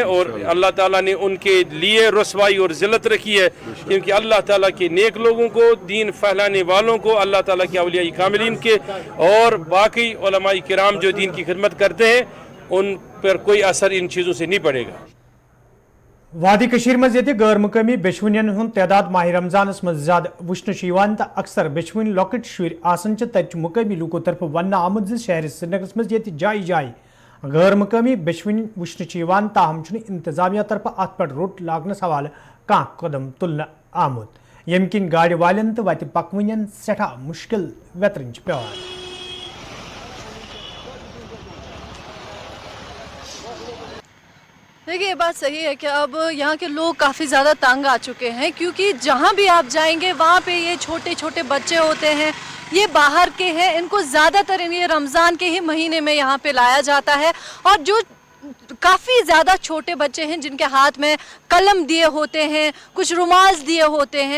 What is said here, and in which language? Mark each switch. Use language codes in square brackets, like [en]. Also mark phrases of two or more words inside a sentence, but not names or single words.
[hi] और अल्लाह ताला ने उनके लिए रसवाई और ज़िल्लत रखी है, क्योंकि अल्लाह ताला के नेक लोगों को, दीन फैलाने वालों को, अल्लाह ताला के अवलिया कामिलीन के और बाकी उलमाए किराम जो दीन की खिदमत करते हैं, उन पर कोई असर इन चीज़ों से नहीं पड़ेगा। [ks] वादी कशीर मज ये गैर मुकामी बेशवनियन हुंद तादाद माह रमजानस मज ज्यादा वुचन तो अक्सर बेशवन लॉकट शुर आसन तत मुकामी लूको तरफ वन आमुद शहर श्रीनगर मज ये जाय जाय गैर मुकामी बेशवन वुचन ताहम इंतजामिया तरफ अत पे रोट लागनस हवाले कह कदम तुलना आमुद, यम किन गाड़ वालन तो वत पकवन सठा मुश्किल वेतरन पेवान। [hi] देखिए, ये बात सही है कि अब यहाँ के लोग काफ़ी ज़्यादा तंग आ चुके हैं, क्योंकि जहाँ भी आप जाएंगे वहाँ पे ये छोटे छोटे बच्चे होते हैं, ये बाहर के हैं, इनको ज़्यादातर ये रमज़ान के ही महीने में यहाँ पे लाया जाता है, और जो काफ़ी ज़्यादा छोटे बच्चे हैं जिनके हाथ में कलम दिए होते हैं, कुछ रुमाल दिए होते हैं।